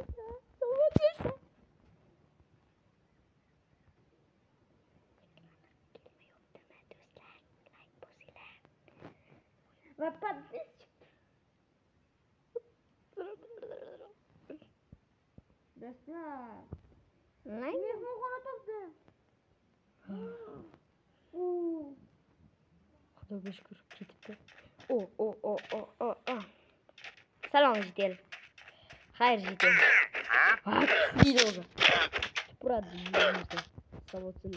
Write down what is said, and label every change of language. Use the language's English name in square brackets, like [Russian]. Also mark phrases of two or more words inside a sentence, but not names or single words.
[Turkish] Tamam geçsin. Ve patates çıktı. Desna. Ne? Ne bu kadar tatlı? [Uzbek] Xudoga shukr ketibdi. O. Salom jitel. Xayr jitel. Ha, deydi o'zi. Tupuradi yuzimizga. Savodsizlar.